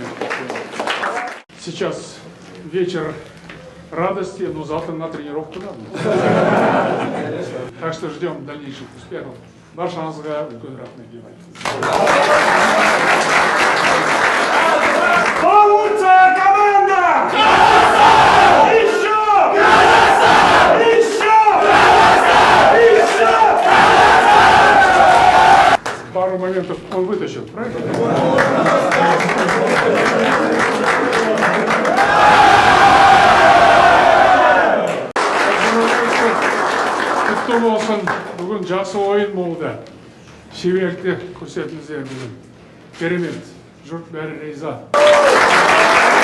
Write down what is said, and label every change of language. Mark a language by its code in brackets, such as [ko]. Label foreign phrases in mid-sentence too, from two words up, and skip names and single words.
[ru] Сейчас вечер радости, но завтра на тренировку надо. Так что ждем дальнейших успехов. [kk] Баршаңызға үлкен рахмет деймін. [ru] Лучшая команда! Еще! Пару моментов он вытащил, правильно? [kk] Құтты болсын, бүгін жақсы ойын болды. Шеберлікті көрсеттіңіздер бүгін. Керемет, жұрт бәрі риза.